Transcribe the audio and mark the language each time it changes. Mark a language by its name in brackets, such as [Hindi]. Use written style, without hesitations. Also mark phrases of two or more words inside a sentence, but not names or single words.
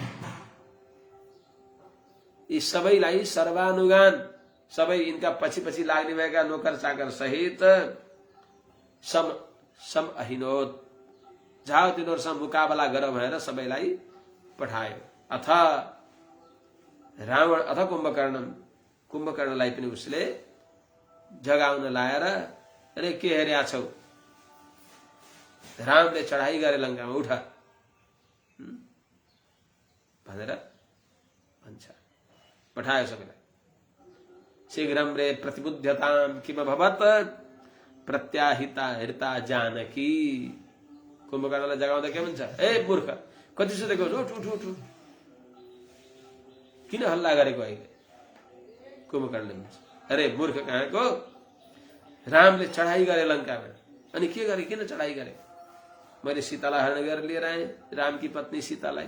[Nepali] यी सबैलाई सर्वानुगान सबै यिनका पछि पछि लाग्ने भएका नोकर चाकर सहित सम अहिनोत जाओ तिनीहरूसँग मुकाबला गर भनेर सबैलाई पठायो। अथ रावण अथ कुम्भकर्णलाई पनि उसले जगाउन लाएर अरे के हेर्या छौ, रामले चढाई गरे लङ्कामा, उठ भनेर भन्छ, पठायो सबैलाई। [Sanskrit] शीघ्रं रे प्रतिबुध्यताम किम अभवत् प्रत्याहिता हृता जानकी। [Nepali] कुम्भकर्णलाई जगाउँदा के भन्छ, ए मूर्ख कति सुतेको, उठ उठ उठ, किन हल्ला गरेको अहिले? कुम्भकर्णले भन्छ, अरे मूर्ख कहाँको, रामले चढाई गरे लङ्कामा, अनि के गरे, किन चढाई गरे? मैले सीतालाई हरण गरेर लिएर आएँ, रामकी पत्नी सीतालाई।